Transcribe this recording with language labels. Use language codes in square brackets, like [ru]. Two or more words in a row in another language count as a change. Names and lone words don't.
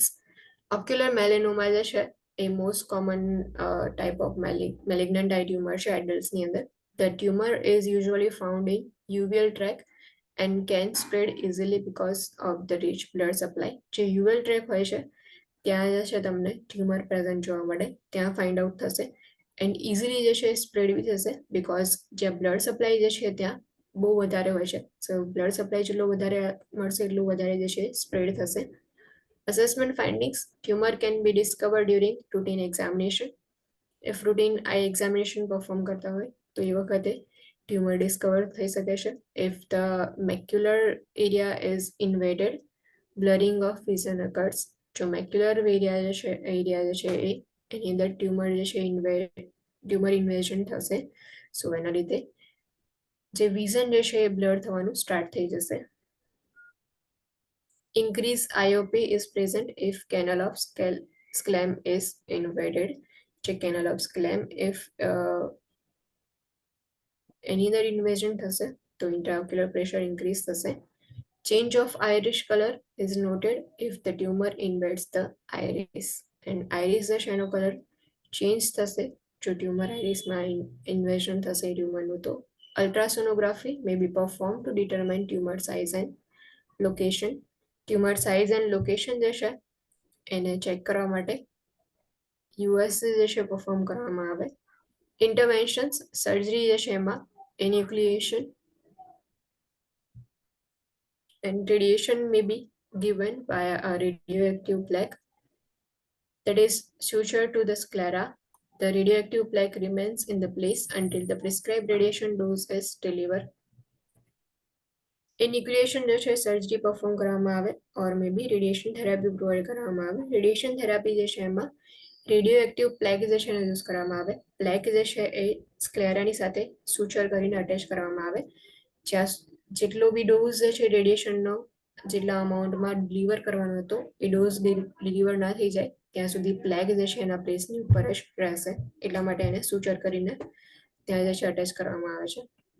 [en] Ocular melanoma [gu] જે છે એ [en] most common type of malignant eye tumor છે adults [gu] ની અંદર. [en] The tumor is usually found in uveal tract and can spread easily because of the rich blood supply. [gu] જે [en] uveal tract [gu] હોય છે ત્યાં જે છે તમને [en] tumor present [gu] જોવા મળે, ત્યાં [en] find out [gu] થશે [en] and easily [gu] જે છે સ્પ્રેડ બી થશે બીકોઝ જે [en] blood supply [gu] જે છે ત્યાં બહુ વધારે હોય છે. [en] so blood supply [gu] જેટલો વધારે મળશે એટલું વધારે જે છે સ્પ્રેડ થશે. [en] Assessment findings, tumor can be discovered during routine examination. If routine eye examination perform [gu] કરતા હોય તો એ વખતે [en] tumor discover [gu] થઈ શકે છે. [en] If the macular area is invaded, blurring of vision occurs. [gu] જો [en] macular area [gu] જે છે એની અંદર ટ્યુમર જે છે [en] tumor invasion [gu] થશે, સો એના લીધે જે વિઝન જે છે એ બ્લર થવાનું સ્ટાર્ટ થઈ જશે. [en] Increase IOP is present if canal of sclem is invaded. [gu] જે [en] canal of sclem if [gu] એની અંદર ઇન્વેઝન થશે તો [en] intraocular pressure increase [gu] થશે. [en] Change of iris color is noted if the tumor invades the iris. And iris [gu] જે છે એનો [en] color change [gu] થશે જો [en] tumor irisમાં invasion [gu] થશે ટ્યુમરનું તો. [en] Ultrasonography may be performed to determine tumor size and location. Tumor size and location [gu] જે છે એને ચેક કરવા માટે યુએસસી જે છે પરફોર્મ કરવામાં આવે. [en] Interventions, સર્જરી [gu] જે છે એમાં [en] enucleation and radiation may be given via a radioactive plaque that is sutured to the sclera. The radioactive plaque remains in the place until the prescribed radiation dose is delivered. Enucleation [gu] જે છે [en] surgery perform [gu] કરવામાં આવે [en] or maybe radiation therapy પ્રોવાઈડ [gu] કરવામાં આવે. [en] radiation therapy [gu] જે છે એમાં [en] radioactive plaque [gu] જે છે એને યુઝ કરવામાં આવે. પ્લેક જે છે એ સ્ક્લેરાની સાથે સુચર કરીને અટેચ કરવામાં આવે. જ્યાં જેટલો બી ડોઝ જે છે રેડિયેશનનો જેટલા અમાઉન્ટમાં ડિલિવર કરવાનો હતો એ [en] dose deliver [gu] ના થઈ જાય ત્યાં સુધી પ્લેગ જે છે એના પ્લેસની ઉપર જ રહેશે, એટલા માટે એને સુચર કરીને ત્યાં જે છે અટેચ કરવામાં આવે છે.